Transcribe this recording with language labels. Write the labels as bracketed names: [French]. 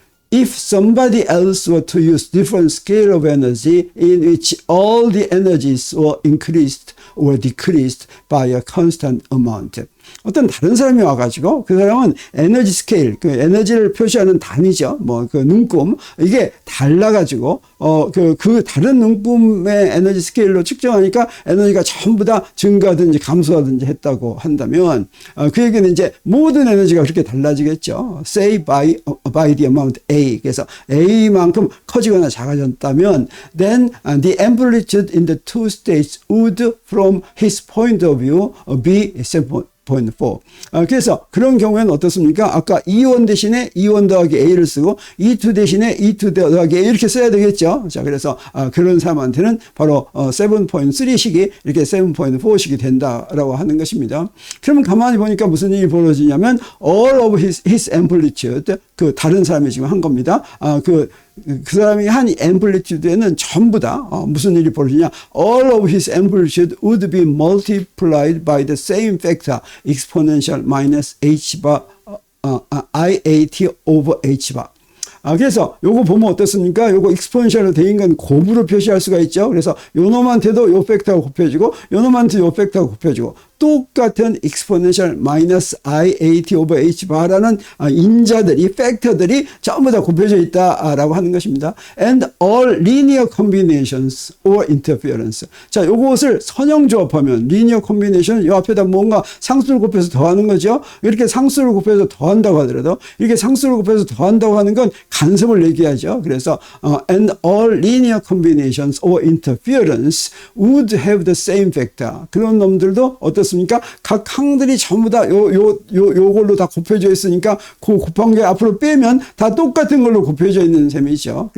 [English] If somebody else were to use different scale of energy in which all the energies were increased or decreased by a constant amount. [Korean] 어떤 다른 사람이 와가지고 그 사람은 에너지 스케일, 그 에너지를 표시하는 단위죠. 뭐 그 눈금, 이게 달라가지고 그 다른 눈금의 에너지 스케일로 측정하니까 에너지가 전부 다 증가하든지 감소하든지 했다고 한다면, 그 얘기는 이제 모든 에너지가 그렇게 달라지겠죠. [English] Say by the amount A. [Korean] 그래서 A만큼 커지거나 작아졌다면, [English] then the amplitude in the two states would, from his point of view, be 7.4. [Korean] 그래서 그런 경우에는 어떻습니까? 아까 E1 대신에 E1 더하기 A를 쓰고 E2 대신에 E2 더하기 A 이렇게 써야 되겠죠. 자, 그래서 그런 사람한테는 바로 7.3식이 이렇게 7.4식이 된다라고 하는 것입니다. 그러면 가만히 보니까 무슨 일이 벌어지냐면 [English] all of his amplitude, [Korean] 그 다른 사람이 지금 한 겁니다. 그 사람이 한 amplitude에는 전부 다 무슨 일이 벌어지냐? [English] All of his amplitude would be multiplied by the same factor exponential minus h bar IAT over h bar. [Korean] 그래서 요거 보면 어떻습니까? 요거 익스포넨셜로 된 건 곱으로 표시할 수가 있죠. 그래서 요 놈한테도 요 팩터가 곱해지고 요 놈한테 요 팩터가 곱해지고 똑같은 [English] exponential minus IAT over H bar [Korean] 라는 인자들이, 팩터들이 전부 다 곱해져 있다라고 하는 것입니다. [English] And all linear combinations or interference. [Korean] 자, 요것을 선형조합하면 linear combination, 요 앞에다 뭔가 상수를 곱해서 더하는 거죠. 이렇게 상수를 곱해서 더한다고 하더라도 이렇게 상수를 곱해서 더한다고 하는 건 간섭을 얘기하죠. 그래서 [English] and all linear combinations or interference would have the same factor. [Korean] 그런 놈들도 어떻습니까? 각 항들이 전부 다 요걸로 다 곱해져 있으니까 그 곱한 게 앞으로 빼면 다 똑같은 걸로 곱해져 있는 셈이죠.